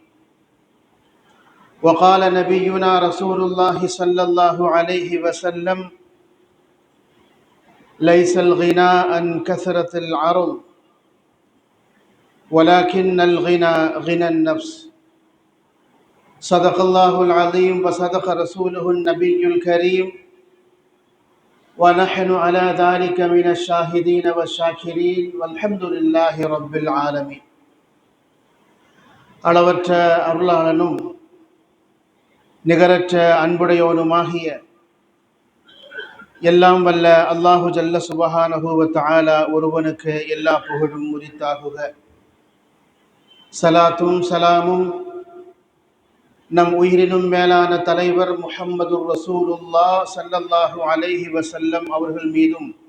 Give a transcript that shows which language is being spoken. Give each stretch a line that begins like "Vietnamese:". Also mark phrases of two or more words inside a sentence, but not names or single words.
Arabic: وقال نبينا رسول الله صلى الله عليه وسلم: ليس الغنى عن كثرة العرض ولكن الغنى غنى النفس. صدق الله العظيم وصدق رسوله النبي الكريم، ونحن على ذلك من الشاهدين والشاكرين والحمد لله رب العالمين.
Tamil: அளவற்ற அருளாளனும் நிகரற்ற அன்புடையோனுமாகிய எல்லாம் வல்ல அல்லாஹு
Arabic: جل سبحانه وتعالى
Tamil: ஒருவனுக்கு எல்லா புகழும் உரித்தாகுக. சலாத்தும் சலாமும் நம் உயிரினும் மேலான தலைவர் முஹம்மதுர்
Arabic: رسول الله صلى الله عليه وسلم
Tamil: அவர்கள் மீதும்,